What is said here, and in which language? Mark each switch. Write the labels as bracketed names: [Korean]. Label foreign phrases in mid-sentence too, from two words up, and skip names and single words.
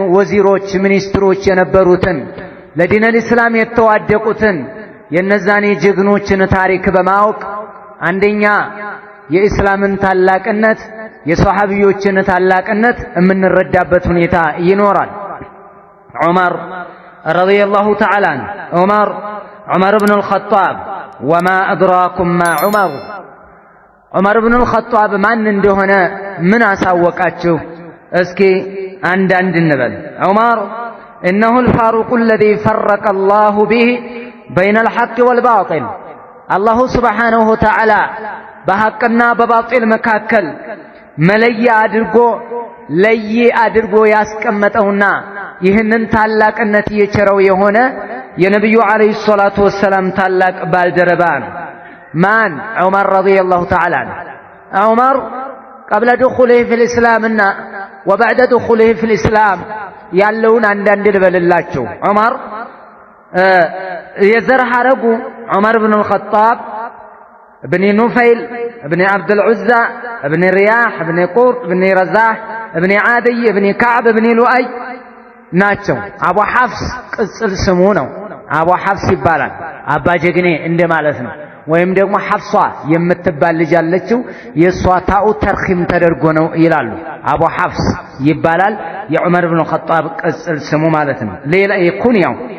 [Amharic] ወዚሮች ሚኒስትሮች የነበሩትን ለዲነል እስላም የተዋደቁትን የነዛኔ ጀግኖችን ታሪክ በማወቅ አንደኛ የእስላምን ታላቅነት የሷሃቢዮችን ታላቅነት የምንረዳበት ሁኔታ ይኖራል። ዑመር [Arabic] رضي الله تعالى عنه [Amharic] ዑመር ብን አልኸጣብ [Arabic] وما أدراكم ما عمر [Amharic] ዑመር ብን አልኸጣብ ማን እንደሆነ ምን አሳወቃችሁ? እስኪ አንዳንድ እንበል። ዑመር [Arabic] إنه الفاروق الذي فرق الله به بين الحق والباطل الله سبحانه وتعالى [Amharic] በሐቅና በባጢል መካከል መለያ አድርጎ ያስቀመጠውና ይህንን ታላቅነት የቸረው የሆነ የነብዩ [Arabic] عليه الصلاة والسلام [Amharic] ታላቅ ባልደረባ ነው። ማን? ዑመር [Arabic] رضي الله تعالى عنه። [Amharic] ዑመር [Arabic] قبل دخوله في الإسلام [Amharic] وبعد دخوله في الإسلام ያለውን አንዳንድ ልበልላችሁ። ዑመር የዘር ሐረጉ ዑመር ብን አልኸጣብ ابن نفيل ابن عبد العزى ابن رياح ابن قرط ابن رزاح ابن عادي ابن كعب ابن لؤي ናቸው። አቡ ሐፍስ ቅጽል ስሙ ነው። አቡ ሐፍስ ይባላል። አባ ጀግኔ እንደማለት ነው። ወይም ደግሞ ሐፍሷ የምትባል ልጅ አለችው የሷ [Arabic] تاء ترخيم [Amharic] ተደርጎ ነው ይላሉ። አቡ ሐፍስ ይባላል። የዑመር ብን ኸጣብ ቅጽል ስሙ ማለት ነው። ሌላ ኩንያው